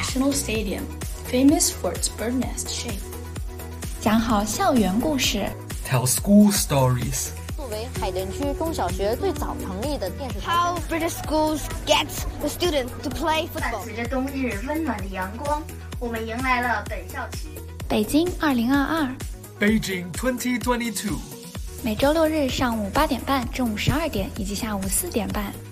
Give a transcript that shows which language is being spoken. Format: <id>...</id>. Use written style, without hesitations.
<en>The National Stadium, famous for its bird nest shape.</en> <zh>讲好校园故事</zh> <en>Tell school stories</en> <zh>作为海淀区中小学最早成立的电视台</zh> <en>How British schools get the students to play football</en> <zh>伴随着冬日温暖的阳光我们迎来了本校期北京2022</zh> <en>Beijing 2022</en> <zh>每周六日上午8点半、中午12点以及下午4点半，</zh>